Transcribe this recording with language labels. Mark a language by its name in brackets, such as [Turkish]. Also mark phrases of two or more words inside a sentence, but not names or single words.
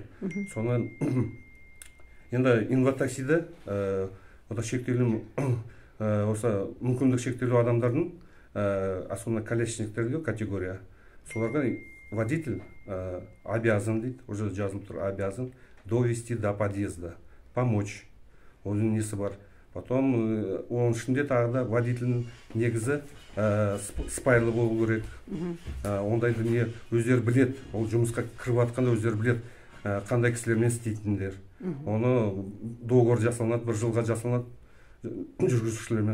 [Kazakh] Соны енді инватаксиді шектеулі осы мүмкіндік шектеулі адамдардың особенно колясочниктерге категория. Соларға [Russian] водитель обязан [Kazakh] дейді, уже жазылып тұр, [Russian] обязан довести до подъезда, помочь. [Kazakh] Оның несі бар, Потом оның ішінде тағы да водительдің негізі спайлы болу керек. Ондайды не өздері білет, ол жұмысқа кіріп жатқанда өздері білет, қандай кісілермен істейтіндер. Оны договор жасалынады, 1 жылға жасалынады жүргізушілермен.